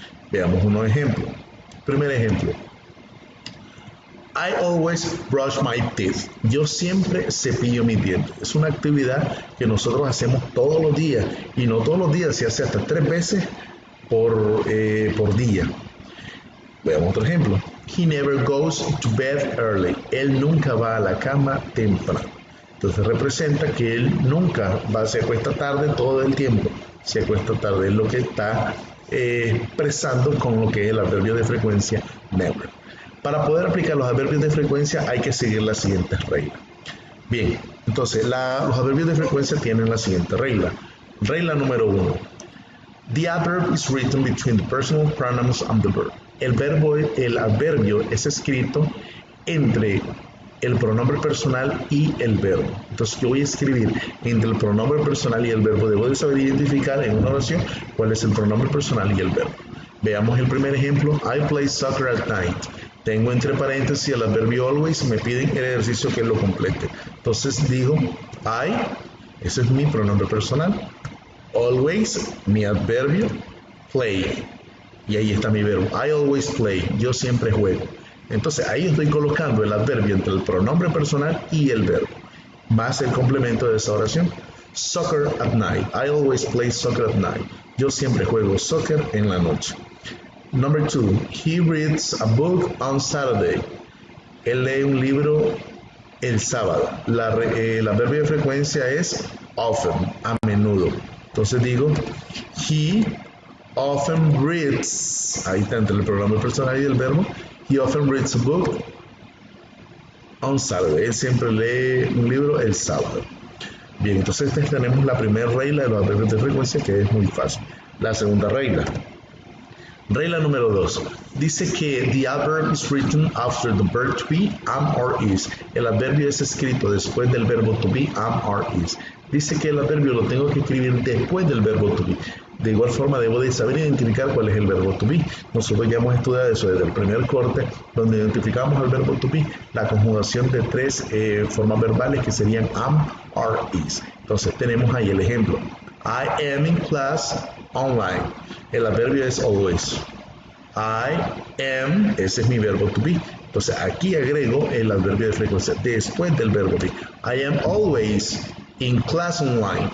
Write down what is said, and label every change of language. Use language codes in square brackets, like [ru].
[es] Veamos unos ejemplos. Primer ejemplo. [en] I always brush my teeth. [es] Yo siempre cepillo mis dientes. Es una actividad que nosotros hacemos todos los días. Y no todos los días, se hace hasta 3 veces por día. Veamos otro ejemplo. [en] He never goes to bed early. [es] Él nunca va a la cama temprano. Entonces representa que él nunca se acuesta tarde todo el tiempo. Se acuesta tarde. Es lo que está expresando con lo que es el adverbio de frecuencia never. Para poder aplicar los adverbios de frecuencia hay que seguir las siguientes reglas. Bien, entonces los adverbios de frecuencia tienen la siguiente regla. Regla número 1. [en] The adverb is written between the personal pronouns and the verb. [es] El adverbio es escrito entre el pronombre personal y el verbo. Entonces yo voy a escribir entre el pronombre personal y el verbo. Debo de saber identificar en una oración cuál es el pronombre personal y el verbo. Veamos el primer ejemplo. [en] I play soccer at night. [es] Tengo entre paréntesis el adverbio always, me piden el ejercicio que lo complete. Entonces digo I, ese es mi pronombre personal. Always, mi adverbio, play. Y ahí está mi verbo. [en] I always play, [es] yo siempre juego. Entonces ahí estoy colocando el adverbio entre el pronombre personal y el verbo. Más el complemento de esa oración. [en] Soccer at night. I always play soccer at night. [es] Yo siempre juego soccer en la noche. [en] Number 2, he reads a book on Saturday. [es] Él lee un libro el sábado. El adverbio de frecuencia es often, a menudo. Entonces digo, [en] he often reads, [es] ahí está entre el pronombre personal y el verbo, [en] he often reads a book on Saturday. [es] Él siempre lee un libro el sábado. Bien, entonces tenemos la primera regla de los adverbios de frecuencia, que es muy fácil. La segunda regla. Regla número 2. Dice que [en] the adverb is written after the verb to be, am or is. [es] El adverbio es escrito después del verbo to be, [en] am or is. [es] Dice que el adverbio lo tengo que escribir después del verbo to be. De igual forma debo de saber identificar cuál es el verbo to be. Nosotros ya hemos estudiado eso desde el primer corte, donde identificamos el verbo to be, la conjugación de 3 formas verbales que serían [en] am or is. [es] Entonces tenemos ahí el ejemplo. [en] I am in class online. [es] El adverbio es always. [en] I am, [es] ese es mi verbo to be. Entonces aquí agrego el adverbio de frecuencia después del verbo be. [en] I am always in class online.